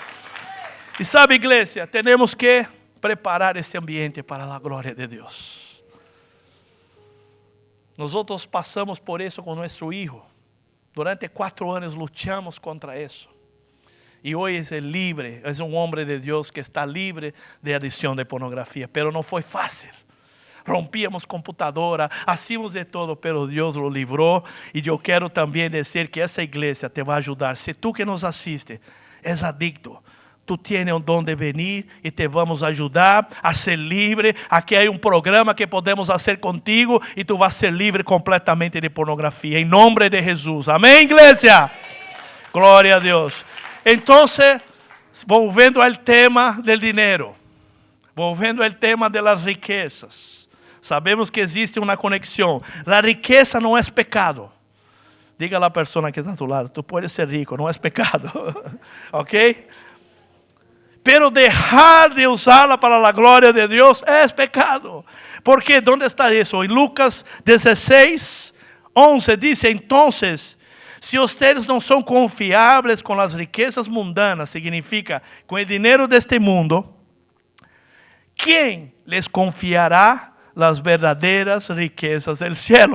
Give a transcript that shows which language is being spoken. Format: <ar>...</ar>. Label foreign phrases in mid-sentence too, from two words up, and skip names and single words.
<pt>E sabe, igreja, temos que preparar esse ambiente para a glória de Deus. Nós passamos por isso com nosso filho. Durante 4 anos lutamos contra isso. E hoje é livre, é um homem de Deus que está livre de adição de pornografia. Pero não foi fácil.</pt> <es>Rompíamos computadora, hacíamos de todo, pero Deus lo livrou.</es> <pt>E eu quero também dizer que essa igreja te vai ajudar. Se tu que nos assiste és adicto,</pt> <es>tu tienes</es> <pt>o dom de venir e te vamos ajudar a ser livre. Aqui há um programa que podemos fazer contigo e tu vas ser livre completamente de pornografia. Em nome de Jesus. Amém, igreja? Glória a Deus. Então, volvendo ao tema do dinheiro, volvendo ao tema das riquezas, sabemos que existe uma conexão. A riqueza não é pecado. Diga a pessoa que está a</pt> <es>tu lado, tu puedes ser rico,</es> <pt>não é pecado. Ok?</pt> <es>Pero dejar de usarla para la gloria de Dios es pecado. Porque ¿dónde está eso? En Lucas 16, 11 dice, entonces Si ustedes no son confiables con las riquezas mundanas, significa con el dinero de este mundo, ¿quién les confiará las verdaderas riquezas del cielo?</es>